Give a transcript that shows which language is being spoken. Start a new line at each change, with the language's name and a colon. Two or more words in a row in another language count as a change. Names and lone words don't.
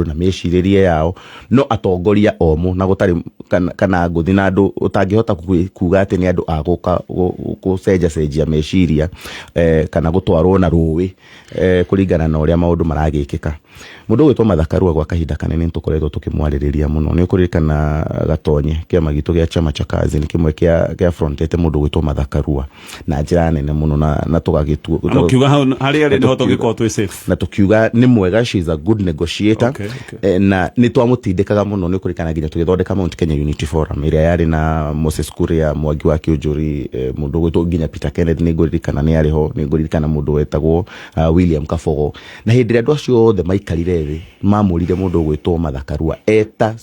Kikuyu: na meciririe yao no atongoria omu na gutari kana nguthi na andu utangihota kuga ati ni andu aguka gucenjia meciria kana gutwarwo na ruwi kuringana na uria maundu maragikika mundu gwitwo Martha Karua gwa kahinda kanene tukoretwo tukimwaririria muno ni kuririkana Gatonye kiama gitu gia
Swahili: chama cha kazi
Kikuyu: ni kimwe kia frontete mundu gwitwo Martha Karua na njira nene muno na tugagitu tukiuga hari ari ndo tugikorwo twi safe na tukiuga ni mwega,
English: she is a good negotiator.
Kikuyu: Na ni twamutindikaga muno ni kuririkana nginya tugithondeka Mount Kenya Unity Forum iria yari na Moses Kuria, Mwangi wa Kiunjuri, mundu gwitwo nginya Peter Kenneth ni nguririkana ni ariho, ni nguririkana mundu wetagwo William Kabogo na hindi ria andu acio othe maikarire thi mamurire mundu gwitwo Martha Karua eta